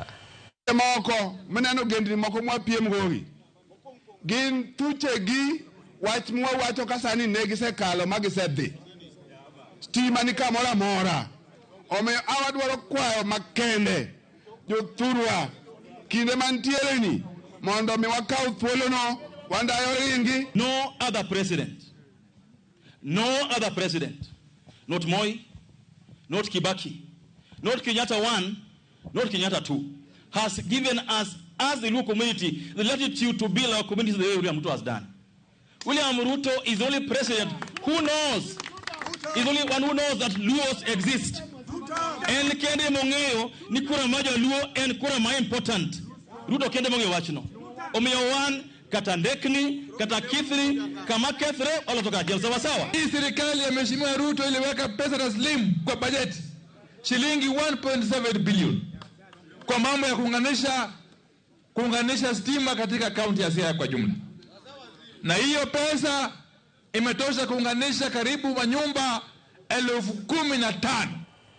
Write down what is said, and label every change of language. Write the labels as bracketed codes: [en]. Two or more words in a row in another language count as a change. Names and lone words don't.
[luo] Moko meneno gendni moko mwapiem gowi gin thuchegi wach mwawacho ka sani ne gisekalo ma gisedhi stima ni kamoro amora. Omiyo awadwaro kwayo makende jothurwa kinde mantiere ni mondo mi wakaw thuolono Wandayi ringi. [en] No other president, not Moi, not Kibaki, not Kenyatta 1, not Kenyatta 2, has given us, as the Luo community, the latitude to build our communities the way William Ruto has done. William Ruto is the only president who knows, is the only one who knows that Luos exist. [luo] And kende mongeo ni kura maja Luo and kura ma important. Ruto kende mongeo wachno. Omiyo wan kata Ndekni, kata Kithri, kama Kethre, [sw] wala toka jel sawa. Hii serikali ya Mheshimiwa Ruto iliweka pesa taslimu kwa bajeti shilingi 1.7 bilioni kwa mambo ya kuunganisha stima katika kaunti ya Siaya kwa jumla. Na hiyo pesa imetosha kuunganisha karibu manyumba 15,000.